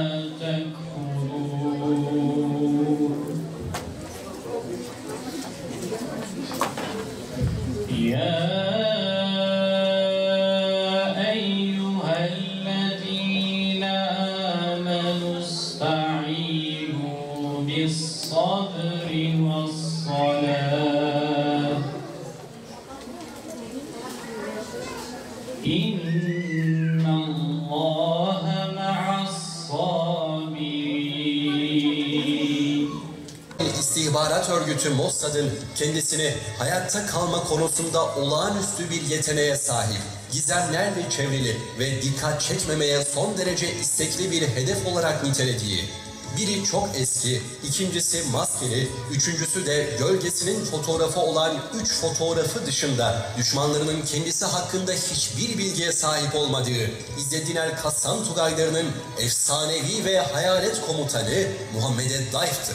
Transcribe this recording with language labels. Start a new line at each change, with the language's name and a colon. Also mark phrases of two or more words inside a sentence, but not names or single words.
Arabic: تكفرون يا أيها الذين آمنوا استعينوا بالصبر والصلاة إن الله مع الصابرين.
Turkish: İstihbarat örgütü Mossad'ın kendisini hayatta kalma konusunda olağanüstü bir yeteneğe sahip, gizemlerle çevrili ve dikkat çekmemeye son derece istekli bir hedef olarak nitelediği, biri çok eski, ikincisi maskeli, üçüncüsü de gölgesinin fotoğrafı olan 3 fotoğrafı dışında düşmanlarının kendisi hakkında hiçbir bilgiye sahip olmadığı İzzedin el-Kassam Tugaylarının efsanevi ve hayalet komutanı Muhammed Daif'tir.